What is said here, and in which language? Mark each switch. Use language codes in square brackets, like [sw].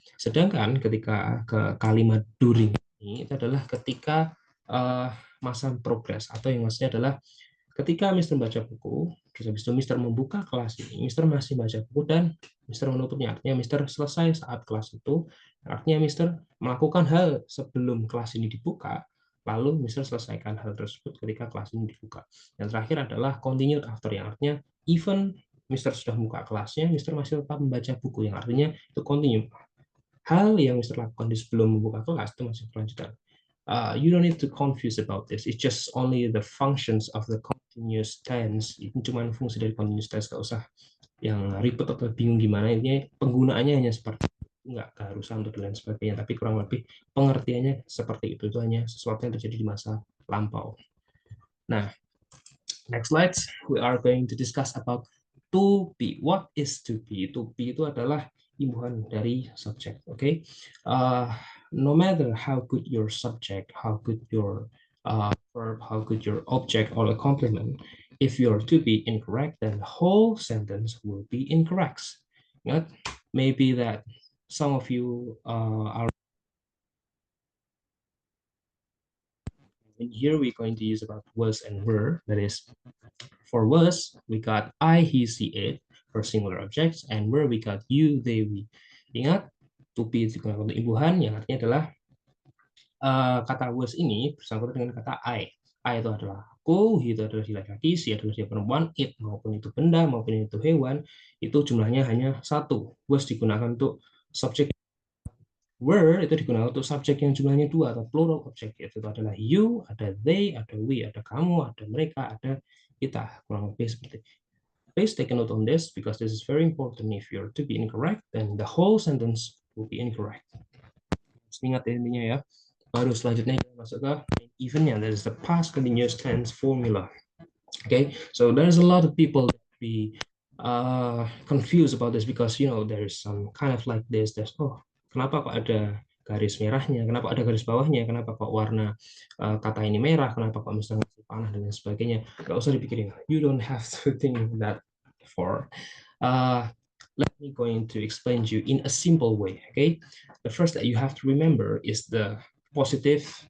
[id] Sedangkan ketika ke kalimat during ini itu adalah ketika masa progress, atau yang maksudnya adalah ketika Mister membaca buku, terus habis itu Mister membuka kelas ini, Mister masih baca buku dan Mister menutupnya, artinya Mister selesai saat kelas itu, artinya Mister melakukan hal sebelum kelas ini dibuka, lalu Mister selesaikan hal tersebut ketika kelas ini dibuka. Yang terakhir adalah continued after, yang artinya even Mister sudah buka kelasnya, Mister masih tetap membaca buku, yang artinya itu continue. Hal yang Mister lakukan di sebelum membuka kelas itu masih berlanjutan. [en] You don't need to confuse about this. It's just only the functions of the continuous tense. [id] Itu cuma fungsi dari continuous tense, gak usah yang ribet atau bingung gimana. Ini penggunaannya hanya seperti itu, nggak keharusan untuk dan sebagainya. Tapi kurang lebih pengertiannya seperti itu. Itu hanya sesuatu yang terjadi di masa lampau. [en] Nah, next slide, we are going to discuss about to be. What is to be? [id] To be itu adalah imbuhan dari subject. [en] Okay, no matter how good your subject, how good your verb, how good your object or a complement, if your to be incorrect, then the whole sentence will be incorrect. Ingat, maybe that some of you are. And here we're going to use about was and were. That is, for was, we got I, he, she, it for singular objects, and were we got you, they, we. [id] Ingat, to be itu untuk imbuhan, yang artinya adalah kata was ini bersangkutan dengan kata I. I itu adalah aku, he itu adalah si laki-laki, she adalah si perempuan, it maupun itu benda maupun itu hewan, itu jumlahnya hanya satu. Was digunakan untuk subjek. Were itu digunakan untuk subjek yang jumlahnya dua atau plural object, yaitu adalah you, ada they, ada we, ada kamu, ada mereka, ada kita, kurang lebih seperti. [en] Please take a note on this because this is very important. If you're to be incorrect, then the whole sentence will be incorrect. [id] Ingat ya intinya ya. Baru selanjutnya kita masuk ke eventnya, [en] that is the past continuous tense formula. Okay, so there's a lot of people that be confused about this because there's some kind of like this. [id] There's kenapa kok ada garis merahnya, kenapa ada garis bawahnya, kenapa kok warna kata ini merah, kenapa kok misalnya panah dan sebagainya. Gak usah dipikirin. [en] You don't have to think that for. Let me going to explain to you in a simple way. Okay, the first that you have to remember is the positive.